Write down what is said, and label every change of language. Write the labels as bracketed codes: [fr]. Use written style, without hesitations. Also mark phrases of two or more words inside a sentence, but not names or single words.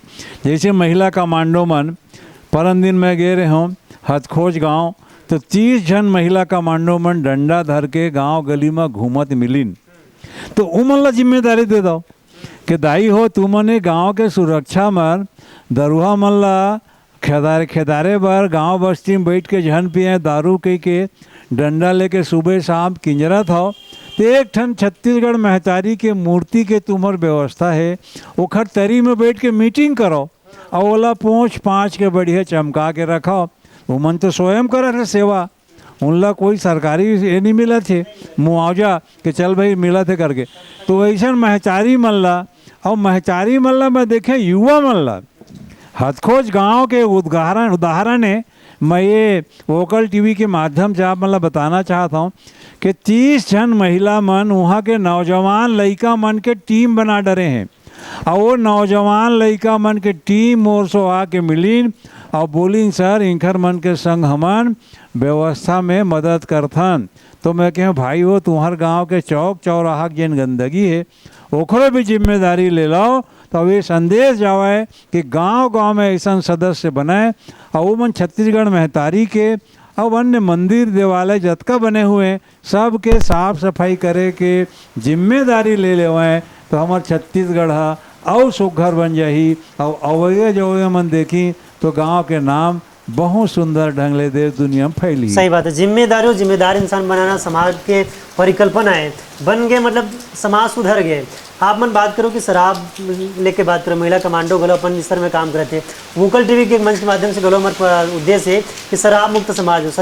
[hne] जैसे महिला कमांडो मन परम दिन में गए रहे हों हथखोज गांव, तो 30 जन महिला कमांडो मन डंडा धर के गांव गली में घूमत मिलिन, तो उमन ला जिम्मेदारी दे दो कि दाई हो तुमने गांव के सुरक्षा में दरुहा मन ला खेदारे बर गांव बस्ती में बैठ के झन पिए दारू कह के डंडा लेके सुबह शाम किंजरत हो, तो एक ठन छत्तीसगढ़ महतारी के मूर्ति के तुम्हार व्यवस्था है, ओखर तरी में बैठ के मीटिंग करो और ओला पोंछ पाँच के बढ़िया चमका के रखो। वो मन तो स्वयं करे है सेवा, उनला कोई सरकारी ये नहीं मिला थे मुआवजा कि चल भाई मिला थे करके। तो ऐसा महतारी मल्ला और महतारी मल्ला में देखे युवा मल्ला हथखोज गांव के उदाहरण है। मैं ये वोकल टीवी के माध्यम से आप मतलब बताना चाहता हूँ कि 30 जन महिला मन वहाँ के नौजवान लड़का मन के टीम बना डरे हैं और वो नौजवान लड़का मन के टीम मोर सो आके मिलीन और बोलिन सर इंखर मन के संग हमन व्यवस्था में मदद करथन। तो मैं कहूँ भाई हो तुम्हार गांव के चौक चौराहा की जिन गंदगी है ओकरो भी जिम्मेदारी ले लो। तो ये संदेश जावे कि गांव-गांव में ऐसा सदस्य बनाए और वो मन छत्तीसगढ़ महतारी के और अन्य मंदिर देवालय जतका बने हुए हैं सब के साफ सफाई करे के जिम्मेदारी ले लेवाएँ तो हमार छत्तीसगढ़ और सुघर बन जाही। और अवैया जो मन देखी तो गांव के नाम बहुत सुंदर ढंग ले देश दुनिया में फैली। सही बात है, जिम्मेदारी और जिम्मेदार इंसान बनाना समाज के परिकल्पना है, बन गए मतलब समाज सुधर गए। आप मन बात करो कि शराब लेके बात करो, महिला कमांडो गलो अपन स्तर में काम करते, वोकल टीवी के मंच के माध्यम से गलो हमारा उद्देश्य है कि शराब मुक्त समाज हो।